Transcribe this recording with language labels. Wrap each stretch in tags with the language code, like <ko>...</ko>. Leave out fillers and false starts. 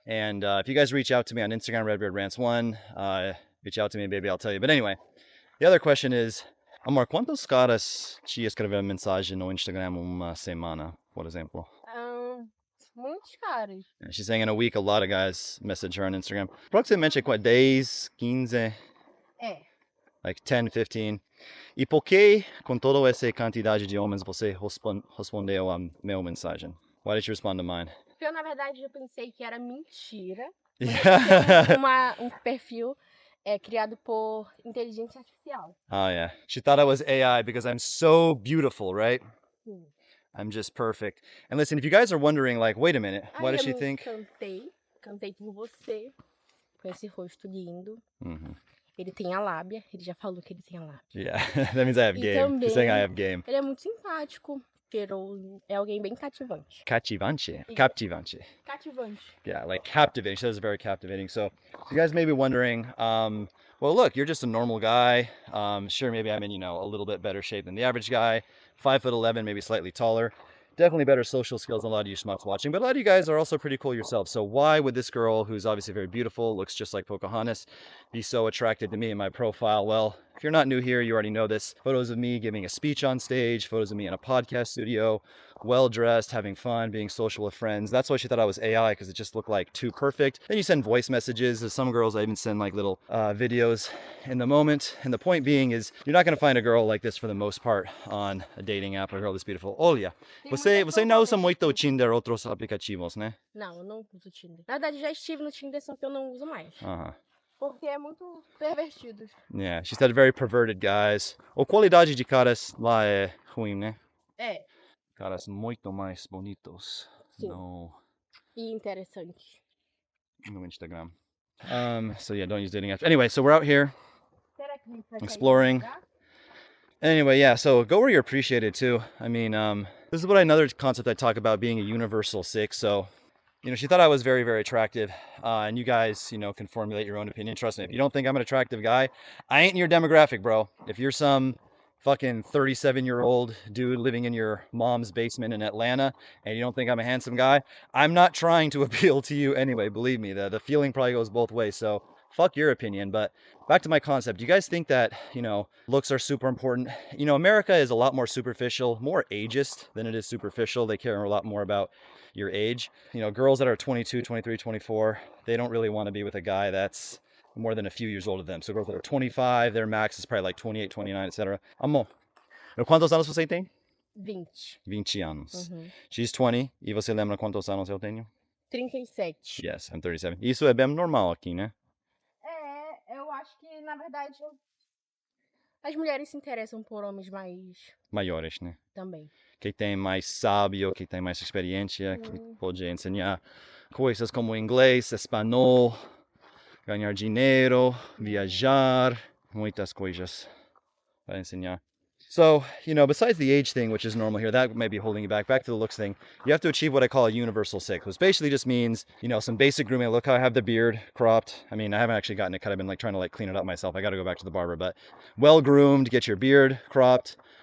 <en>And if you guys reach out to me on Instagram, RedbeardRants1, reach out to me, baby, I'll tell you. But anyway, the other question is,</en> <pt>amor, quantos caras te escreveram mensagem no Instagram uma semana, por exemplo? Muitos caras.</pt> <en>Yeah, she's saying in a week, a lot of guys message her on Instagram.</en> <pt>Aproximadamente 10, 15,</pt> <en>like 10, 15.</en> <pt>E por que, com toda essa quantidade de homens, você respondeu a meu mensagem?</pt> <en>Why did you respond to mine?</en> <pt>Porque eu, na verdade, eu pensei que era mentira.</pt> <en>Yeah.</en> <pt>Um perfil criado por inteligência artificial.</pt> <en>Oh, yeah. She thought I was AI because I'm so beautiful, right? I'm just perfect. And listen, if you guys are wondering, like, wait a minute, why does she think?</en> <pt>Cantei por você, com esse rosto lindo. Ele tem a lábia, ele já falou que ele tem a lábia.</pt> <en>Yeah, that means I have game.</en> <pt>Também,</pt> <en>She's saying I have game.</en> <pt>Ele é muito simpático, é alguém bem cativante. Cativante? Cativante.</pt> <en>Yeah, like captivating. She says it's very captivating. So you guys may be wondering, well, look, you're just a normal guy. Sure, maybe I'm in, you know, a little bit better shape than the average guy. 5'11", maybe slightly taller. Definitely better social skills than a lot of you schmucks watching, but a lot of you guys are also pretty cool yourselves. So why would this girl, who's obviously very beautiful, looks just like Pocahontas, be so attracted to me in my profile? Well, if you're not new here, you already know this. Photos of me giving a speech on stage, photos of me in a podcast studio, well-dressed, having fun, being social with friends. That's why she thought I was AI, because it just looked like too perfect. Then you send voice messages. There's some girls I even send like little videos in the moment. And the point being is you're not going to find a girl like this for the most part on a dating app, a girl this beautiful.</en> <pt>Olha, você não usa muito o Tinder ou outros aplicativos, né? Não, eu não uso Tinder. Na verdade, já estive no Tinder, só que eu não uso mais. Porque é muito pervertido. Yeah, she said very perverted guys. A qualidade de caras lá é ruim, né? É. Caras muito mais bonitos. Sim. No. E interessantes. No Instagram.</pt> <en>So yeah, don't use dating apps. Anyway, so we're out here exploring. Anyway, yeah, so go where you're appreciated too. I mean, this is what another concept I talk about, being a universal six. So, you know, she thought I was very, very attractive. And you guys, you know, can formulate your own opinion. Trust me, if you don't think I'm an attractive guy, I ain't in your demographic, bro. If you're some fucking 37-year-old dude living in your mom's basement in Atlanta and you don't think I'm a handsome guy, I'm not trying to appeal to you anyway. Believe me, the feeling probably goes both ways. So fuck your opinion. But back to my concept. Do you guys think that, you know, looks are super important? You know, America is a lot more superficial, more ageist than it is superficial. They care a lot more about your age. You know, girls that are 22, 23, 24, they don't really want to be with a guy that's more than a few years older than them. So girls that are 25, their max is probably like 28, 29, etc.</en> <pt>Amor, quantos anos você tem? 20. 20 anos. Uhum.</pt> <en>She's 20.</en> <pt>E você lembra quantos anos eu tenho? 37.</pt> <en>Yes, I'm 37.</en> <pt>Isso é bem normal aqui, né? Eu acho que, na verdade, as mulheres se interessam por homens mais... Maiores, né? Também. Quem tem mais sábio, quem tem mais experiência, que pode ensinar coisas como inglês, espanhol, ganhar dinheiro, viajar, muitas coisas para ensinar.</pt> <en>So, you know, besides the age thing, which is normal here, that may be holding you back to the looks thing, you have to achieve what I call a universal six, which basically just means, you know, some basic grooming. Look how I have the beard cropped. I mean, I haven't actually gotten it cut. I've been like trying to like clean it up myself. I got to go back to the barber, but well groomed, get your beard cropped.</en>